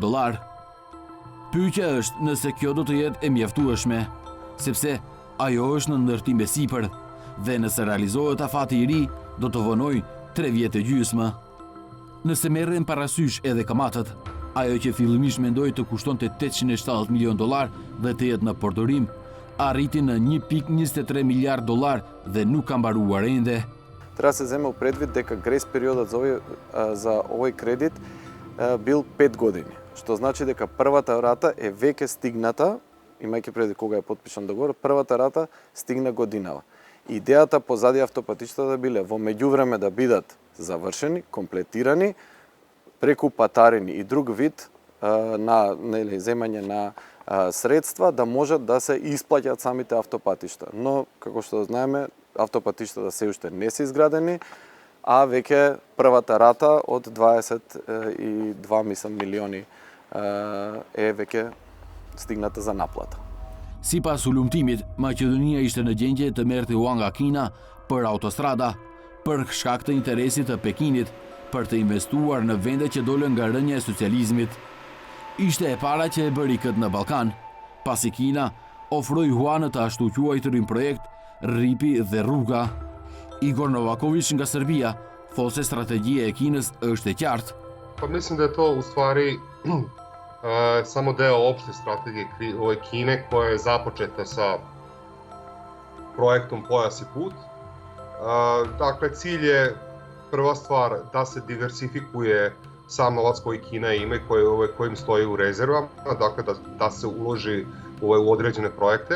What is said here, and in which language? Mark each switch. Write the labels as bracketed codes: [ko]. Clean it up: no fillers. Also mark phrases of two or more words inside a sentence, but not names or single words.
[sq] Pyetja është nëse kjo do të jetë e mjaftueshme, sepse ajo është në ndërtim e sipër dhe nëse realizohet afati i ri, do të vonojë 3 vjet e gjysmë. Nëse merren parasysh edhe kamatët, ajo që fillimisht mendoi të kushtonte $870 milion dhe të jetë në përdorim, arriti në $1.23 miliard dhe nuk ka mbaruar ende. [mk] Треба да се земе предвид дека грейс периодот за овој кредит бил 5 години, што значи дека првата рата е веќе стигната, имајќи предвид кога е потпишан договор, првата рата стигна годинава. Идејата позади автопатиштата биле во меѓувреме да бидат завршени, комплетирани, преку патарини и друг вид на земање на средства да можат да се исплаќаат самите автопатишта. Но, како што знаеме, автопатиштата се уште не се изградени, а веќе првата рата од 22 милиони е веќе стигната за наплата. [sq] Sipas ulumtimit, Maqedonia ishte në gjendje të merrte ua nga Kina për autostrada, për shkak të interesit të Pekinit për të investuar në vende që dolën nga rënja e socializmit. Ishte e para që e bëri këtë në Ballkan, pasi Kina ofroi hua në të ashtu quajturin projekt Rripi dhe rruga. Igor Novaković nga Serbia thotë se strategjia e Kinës është e qartë. [sr] Pa mislim da je to u stvari samo deo opšte strategije Kine koja je započeta sa projektom Pojas i put. Dakle, cilj je prva stvar da se diversifikuje sam novac koji Kina ima i kojim stoji u rezervama, dakle da se uloži u određene projekte.